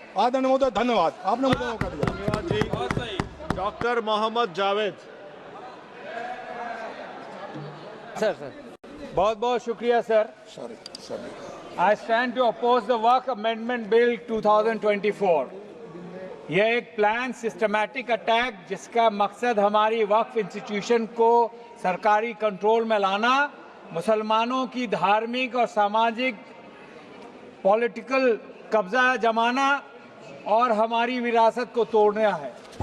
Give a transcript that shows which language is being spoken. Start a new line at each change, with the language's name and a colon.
Hindi: आदरणीय महोदय, धन्यवाद, आपने मुझे मौका दिया। डॉक्टर मोहम्मद जावेद। सर बहुत बहुत शुक्रिया sir.
English: I stand to oppose the Waqf Amendment Bill 2024.
Hindi: यह एक प्लान सिस्टमैटिक अटैक जिसका मकसद हमारी वक्फ इंस्टीट्यूशन को सरकारी कंट्रोल में लाना, मुसलमानों की धार्मिक और सामाजिक पॉलिटिकल कब्जा जमाना और हमारी विरासत को तोड़ना है।